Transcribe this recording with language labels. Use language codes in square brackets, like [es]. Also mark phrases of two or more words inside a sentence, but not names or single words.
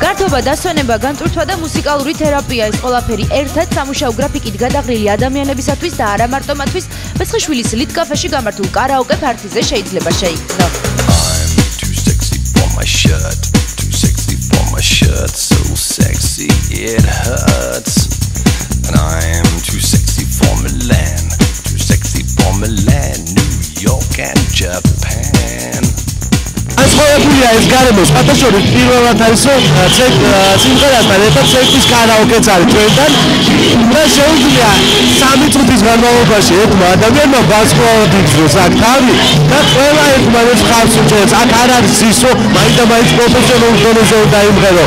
[ka] მშვიდობა, დასვენება, განტვირთვა და მუსიკალური თერაპია ეს ყველაფერი ერთად სამუშაო გრაფიკით გადაღრილი ადამიანებისათვის და არა მარტო მათთვის მესხიშვილის ლით კაფეში გამართულ კარაოკე ფართიზე შეიძლება შეიქმნო. [en] My shirt, too sexy for my shirt, so sexy it hurts. And I'm too sexy for Milan, too sexy for Milan, New York and Japan. [ka] As ხოებულია ეს გარემო სპატაშორის პირველად არის რომ სიმღერასთან ერთად სექსის კარაოკეც არის ჩვენთან და შეუძლია 3 წუთის განმავლობაში ერთმა ადამიანმა ბასკოვად იგზნოს აქ თავი და ყველა ერთმანეთს ხარს უჭერს. აქ არ არის ის რომ მაინდა-მაინც პროფესიონალურ დონეზე დაიმღერო.